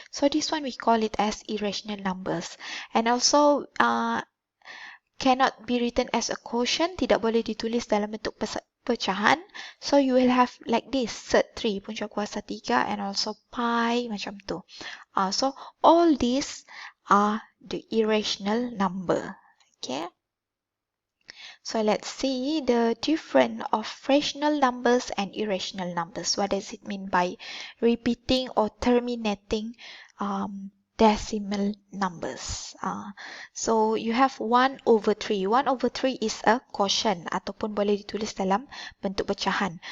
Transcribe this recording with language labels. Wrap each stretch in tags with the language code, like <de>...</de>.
<en>So this one we call it as irrational numbers. And also cannot be written as a quotient.</en> <ms>Tidak boleh ditulis dalam bentuk pecahan.</ms> <en>So you will have like this, cert 3, punca kuasa 3 and also pi macam tu. So all these are the irrational number. So let's see the difference of rational numbers and irrational numbers. What does it mean by repeating or terminating decimal numbers? So you have 1 over 3. 1 over 3 is a quotient</en> <ms>ataupun boleh ditulis dalam bentuk pecahan.</ms>